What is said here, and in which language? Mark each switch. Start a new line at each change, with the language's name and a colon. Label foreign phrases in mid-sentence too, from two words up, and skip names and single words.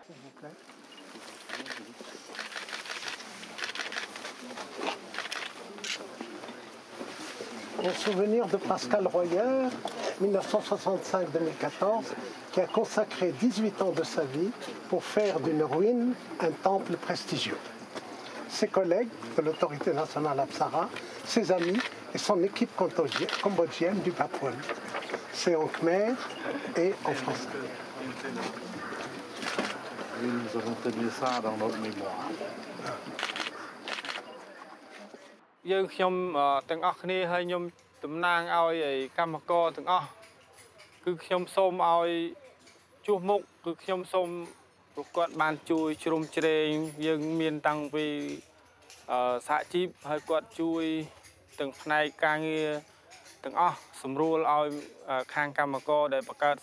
French: En souvenir de Pascal Royer, 1965-2014, qui a consacré 18 ans de sa vie pour faire d'une ruine un temple prestigieux. Ses collègues de l'autorité nationale Apsara, ses amis et son équipe cambodgienne du Bapouane. C'est en khmer et en français. Et nous avons tenu ça dans notre mémoire.
Khmer: យើងខ្ញុំទាំងអស់គ្នាហើយខ្ញុំតំណាងឲ្យកម្មករទាំងអស់គឺខ្ញុំសូមឲ្យជួសមុខគឺខ្ញុំសូមពួកគាត់បានជួយជ្រោមជ្រែង យើងមានតាំងពីសហជីពហើយគាត់ជួយទាំងផ្នែកការងារទាំងអស់សម្រួលឲ្យខាងកម្មករដែលបង្កើត